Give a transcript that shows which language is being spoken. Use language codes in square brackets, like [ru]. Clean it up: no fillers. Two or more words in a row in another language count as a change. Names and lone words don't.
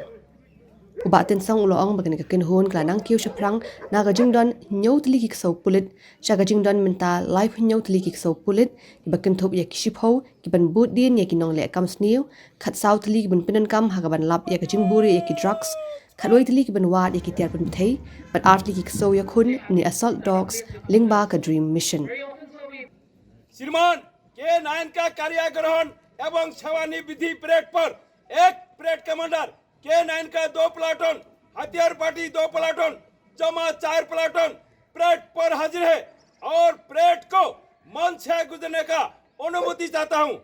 [kha] Uba Tynsong uloong bagani ka kinhun klanang kiu shaprang na ka jingdon nyau tli ki ksew pulit sha ka jingdon minta live nyau tli ki ksew pulit ki bakin thop ya ki shipho ki ban boot din ya ki nong le kam snew khat saw tli ki ban Pyndon kam ha ka ban lap ya ka jingburi ya ki drugs khatwai tli ki ban wat ya ki tiar ban thei but artli ki ksew ya khun ni [en] assault dogs [kha] lingba ka [en] dream mission. [hi] श्रीमान K-9 का कार्याग्रहण एवं छावनी विधि परेड पर एक [en] parade commander [hi] K-9 का 2 प्लाटून हथियार पार्टी 2 प्लाटून जमा 4 प्लाटून परेड पर हाजिर है और परेड को मंच से गुजरने का अनुमति चाहता हूं।